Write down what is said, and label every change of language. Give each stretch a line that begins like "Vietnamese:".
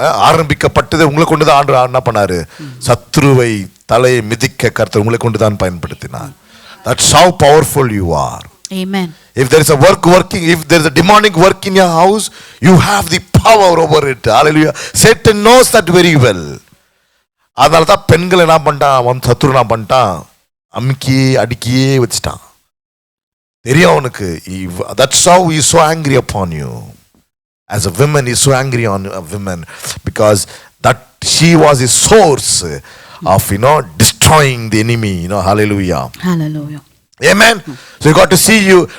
Tamil: ஆரம்பிக்கப்பட்டது உங்களை கொண்டுதான் ஆண்டு என்ன பண்ணாரு, சத்ருவை தலையை மிதிக்க கர்த்தர் உங்களை கொண்டுதான் பயன்படுத்தினார்.
English: That's how powerful you are. Amen. If there is a working, if there is a demonic work in your house, you have the power over it. Hallelujah. Satan knows that very well.
Tamil: அதனால தான் பெண்கள் என்ன பண்ணிட்டான், அவன் சத்ரு என்ன பண்ணிட்டான், அமுக்கியே அடிக்கியே வச்சுட்டான். தெரியும் அவனுக்கு.
English: That's how he is so angry upon you. As a woman, he is so angry on a woman because that she was the source of destroying the enemy. Hallelujah. Hallelujah. Amen. So you got to see you.